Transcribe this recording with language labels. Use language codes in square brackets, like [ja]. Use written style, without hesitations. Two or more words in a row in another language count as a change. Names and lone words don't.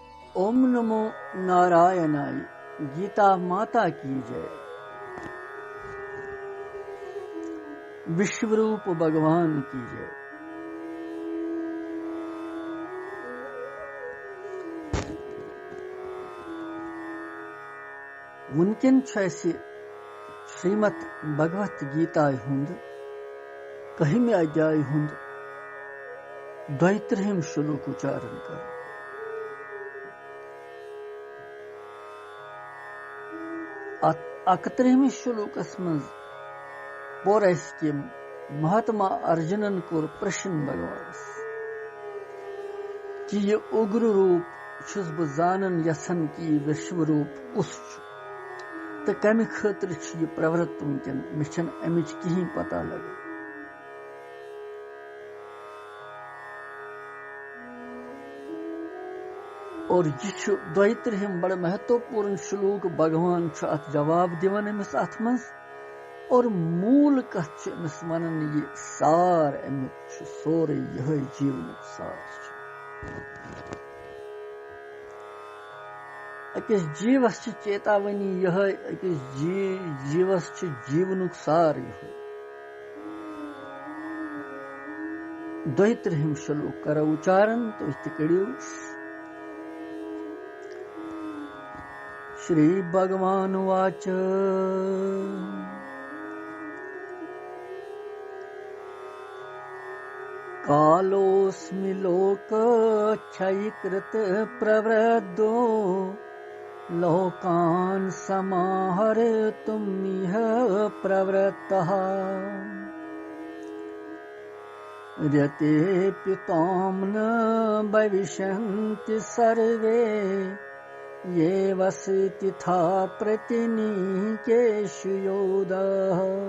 [hi] ओम नमो नारायणाय। गीता माता की जय। विश्वरूप भगवान की जय। [ks] वुनकिन श्रीमद भगवत गीता हुंद 1 अध्याय हुंद 32 श्लोक उच्चारण कर। अत 31 श्लोकस मज पोर कि महात्मा अर्जुनन कोर प्रश्न भगवानस कि ये उग्र रूप छुस बह जानन यसन कि विश्व रूप कुस तो कम खतर ये प्रवृत्त वनकन मे अमिच कहीं पता लगे। और यह 32 बड़ महत्वपूर्ण श्लोक भगवान अत जवाब दिवन अमिस अत मज और मूल कथ अमिस वनन ये सार अमुक सोरे यह जीवन सार। अकिस जीवस चेतावनी यह अकिस जीवस जीवन सार यह। 32 श्लोक कर उच्चारण तो करो। [sa] श्री भगवान वाच कालोऽस्मि लोकक्षयकृत प्रवृद्धो लोकान् समाहर्तुमिह प्रवृत्तः रतेऽपि त्वां न भविष्यन्ति सर्वे ये वसतिथा प्रतिनिकेषु योधः।